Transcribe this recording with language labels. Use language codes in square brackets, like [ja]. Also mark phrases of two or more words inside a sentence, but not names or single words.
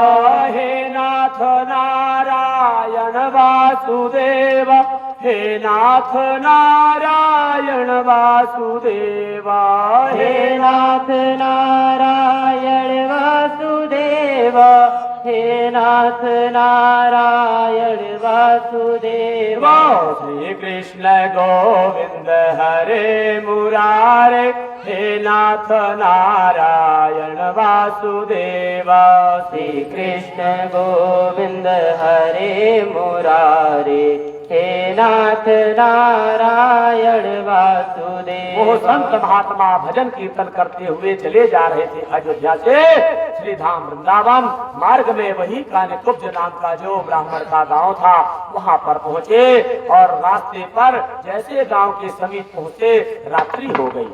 [sa] हे नाथ नारायण वासुदेवा, हे नाथ नारायण वासुदेवा। हे नाथ नारायण वासुदेवा। हे नाथ नारायण वासुदेव। श्री कृष्ण गोविंद हरे मुरारे, हे नाथ नारायण वासुदेव। श्री कृष्ण गोविंद हरे मुरारे, हे नाथ नारायण वासुदेव। [hi] वो संत महात्मा भजन कीर्तन करते हुए चले जा रहे थे अयोध्या से श्री धाम वृंदावन। मार्ग में वही कान्यकुब्ज नाम का जो ब्राह्मण का गांव था वहां पर पहुंचे और रास्ते पर जैसे गांव के समीप पहुंचे रात्रि हो गई।